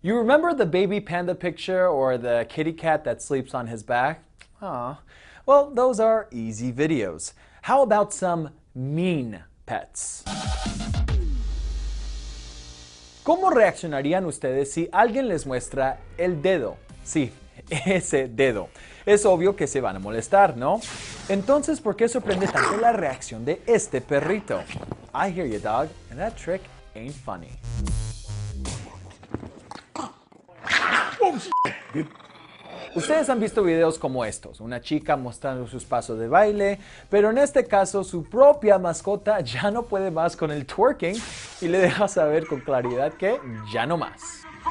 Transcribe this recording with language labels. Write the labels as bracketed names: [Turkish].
[English] You remember the baby panda picture or the kitty cat that sleeps on his back? Aw. Well, those are easy videos. How about some mean pets? [Spanish] ¿Cómo reaccionarían ustedes si alguien les muestra el dedo? Sí, ese dedo. Es obvio que se van a molestar, ¿no? Entonces, ¿por qué sorprende tanto la reacción de este perrito? [English] I hear you, dog, and that trick ain't funny. [Spanish] Ustedes han visto videos como estos, una chica mostrando sus pasos de baile, pero en este caso su propia mascota ya no puede más con el twerking y le deja saber con claridad que ya no más.